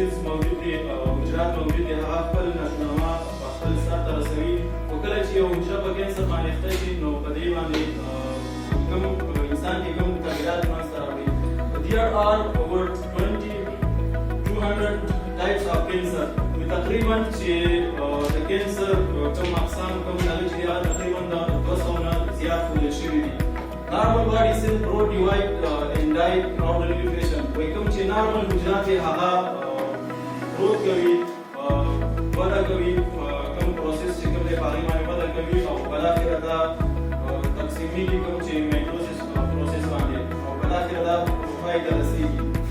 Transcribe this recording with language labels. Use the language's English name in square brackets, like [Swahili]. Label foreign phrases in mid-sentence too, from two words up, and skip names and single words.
[Pashto] موجود دی حجرات موجود دي هغه خپل نشونما خپل سر ته رسوي خو کله چې یو حجره په کینسر باندې اخته شي نو په دې باندې کوم انسان کې کوم تغیرات منځته راوړي. [English] There are over 200 types of cancer. [Pashto] تقریبا چې د کینسر کوم اقسام کوم دغه چې تقریبا د 200 نه زیات ښودل شوي دي. [English] Normal body cell grow divide and die normally fashion. [Pashto] وایي کوم چې نارمل حجرات یې هغه growth کوي وده کوي کوم پروسس چې کوم دی په هغې باندې وده کوي او بالاخره دا تقسیمیږي کوم چې [English] mitosis process [Pashto] باندې او بالاخره دا پای ته رسېږي.